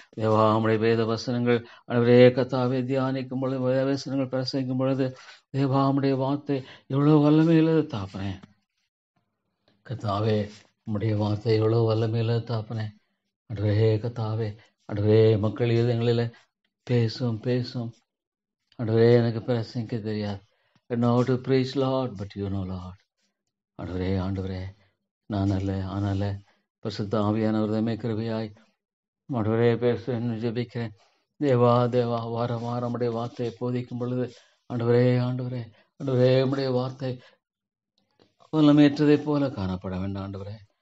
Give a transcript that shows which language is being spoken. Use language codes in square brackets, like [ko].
[ta] தேவா, உம்முடைய வேத வசனங்கள் ஆண்டவரே கர்த்தாவே தியானிக்கும் பொழுது, வேத வசனங்கள் பிரசங்கிக்கும் பொழுது தேவா, உம்முடைய வார்த்தை எவ்வளவு வல்லமையுள்ளது தாப்பனே. கர்த்தாவே, உம்முடைய வார்த்தை எவ்வளவு வல்லமையுள்ளது தாப்பனே. ஆண்டவரே கர்த்தாவே, ஆண்டவரே, மக்கள் இதயங்களில் பேசும் பேசும் ஆண்டவரே. எனக்கு பிரசங்கிக்க தெரியாது. [en] I know how to preach Lord, but you know Lord. [ta] ஆண்டவரே, ஆண்டவரே, நான் அல்ல, ஆனால பரிசுத்த ஆவியானவர் தம்மை கிருபையாய் ஆண்டவரே பேசுவேன் ஜெபிக்கிறேன். தேவா, தேவா, வாரம் வாரம் உடைய வார்த்தையை போதிக்கும் பொழுது ஆண்டவரே, ஆண்டவரே, ஆண்டவரே, உம்முடைய வார்த்தை வல்லமையற்றதை போல காணப்பட வேண்டாம் ஆண்டவரே.